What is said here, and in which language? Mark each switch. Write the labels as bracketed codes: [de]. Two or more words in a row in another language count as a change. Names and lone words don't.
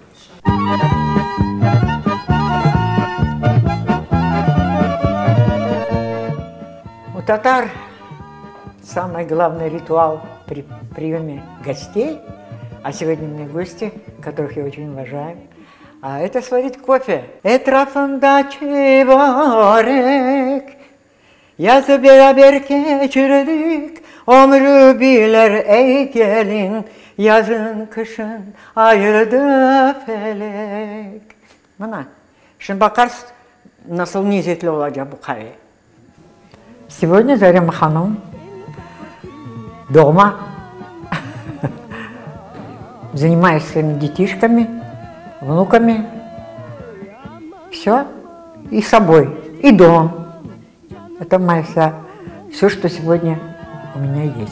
[ru] У татар самый главный ритуал при приеме гостей, а сегодня у меня гости, которых я очень уважаю, это сварить кофе. [crh] Etrafında çivarek, yazı beraber geçirdik, ömrü biler ey gelin, yazın kışın ayırdı felek. Mana, şimdi bakarsın nasıl nizetli olacak bu kahve. [ru] Сегодня Зарема Ханум дома, занимаюсь своими детишками, внуками, все, и собой, и домом. Это моя вся, все, что сегодня у меня есть.